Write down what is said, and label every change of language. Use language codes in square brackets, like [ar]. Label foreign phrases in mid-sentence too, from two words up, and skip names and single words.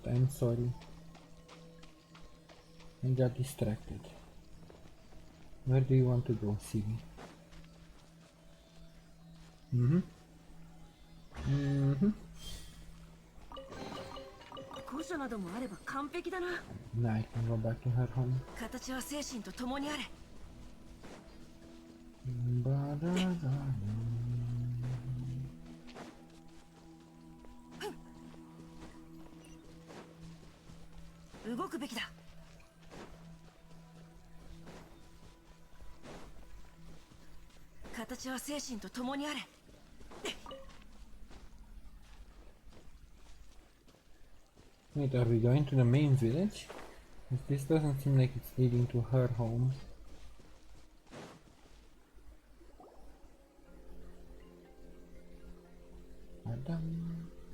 [en] I'm sorry. I got distracted. Where do you want to go, Siggy? Now I can go back to her home. Ba-da-da-da. [ja] 動くべきだ。形は精神と共にあれ。 [en] Wait, are we going to the main village? This doesn't seem like it's leading to her home. Adam.